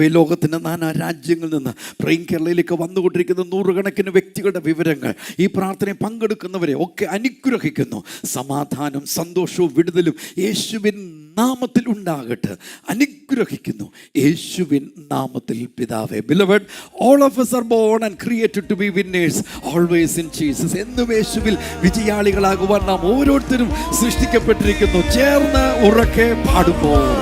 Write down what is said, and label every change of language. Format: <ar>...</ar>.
<ml>ലോകത്തിന്റെ നാനാ രാജ്യങ്ങളിൽ നിന്ന് പ്രേം കേരളയിലേക്ക് വന്നുകൊണ്ടിരിക്കുന്ന 100 കണക്കിന് വ്യക്തികളുടെ വിവരങ്ങൾ ഈ പ്രാർത്ഥനയിൽ പങ്കെടുക്കുന്നവരെ ഒക്കെ അനുഗ്രഹിക്കുന്നു. സമാധാനം, സന്തോഷവും വിടുതലും യേശുവിൻ നാമത്തിൽ ഉണ്ടാകട്ടെ. അനുഗ്രഹിക്കുന്നു യേശുവിൻ നാമത്തിൽ പിതാവേ.</ml> <en>Beloved, all of us are born and created to be winners always in Jesus.</en> <ml>എന്നും യേശുവിൽ വിജയാളികളാകുവാൻ നാം ഓരോരുത്തരും സൃഷ്ടിക്കപ്പെട്ടിരിക്കുന്നു. ചേർന്ന് ഉറക്കെ പാടുമ്പോൾ</ml>